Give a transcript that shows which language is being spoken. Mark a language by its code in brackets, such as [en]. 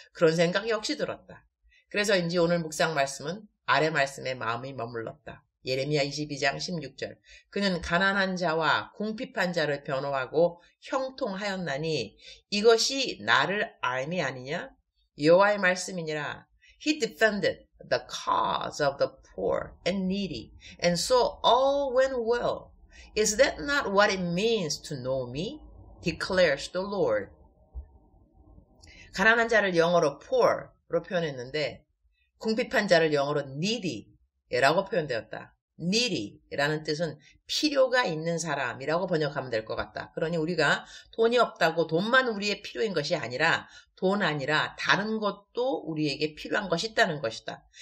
[ko] 그런 생각 역시 들었다. 그래서인지 오늘 묵상 말씀은 아래 말씀에 마음이 머물렀다. 예레미야 22장 16절. 그는 가난한 자와 궁핍한 자를 변호하고 형통하였나니 이것이 나를 알미 아니냐? 여호와의 말씀이니라. [en] He defended the cause of the poor and needy, and so all went well. Is that not what it means to know me? Declares the Lord. [ko] 가난한 자를 영어로 poor로 표현했는데 궁핍한 자를 영어로 needy라고 표현되었다. needy라는 뜻은 필요가 있는 사람이라고 번역하면 될 것 같다. 그러니 우리가 돈이 없다고 돈만 우리의 필요인 것이 아니라 돈 아니라 다른 것도 우리에게 필요한 것이 있다는 것이다.